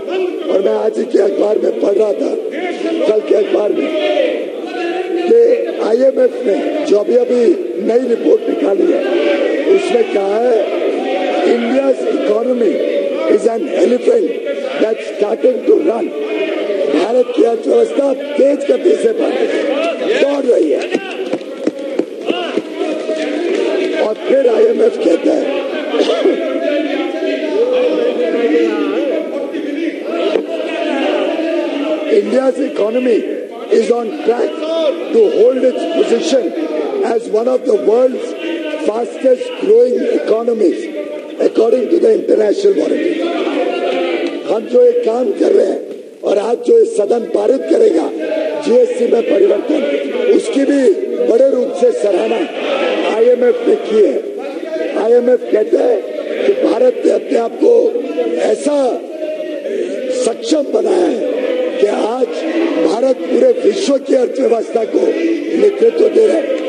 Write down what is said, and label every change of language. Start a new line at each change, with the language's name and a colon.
Hindi: और मैं आज ही के अखबार में पढ़ रहा था, कल के अखबार में, कि IMF ने जो अभी नई रिपोर्ट निकाली है उसमें कहा है
English: India's economy is an elephant that starting to run.
Hindi: Bharat की अर्थव्यवस्था तेज गति से दौड़ रही है। और फिर IMF कहता है
English: India's economy is on track to hold its position as one of the world's fastest growing economies according to the International Monetary Fund।
Hindi: हम जो एक काम कर रहे हैं और आज जो इस सदन पारित करेगा जीएसटी में परिवर्तन, उसकी भी बड़े रूप से सराहना आईएमएफ ने की है। आईएमएफ कहते हैं कि भारत ने अपने आप को ऐसा सक्षम बनाया है कि आज भारत पूरे विश्व की अर्थव्यवस्था को नेतृत्व दे रहा है।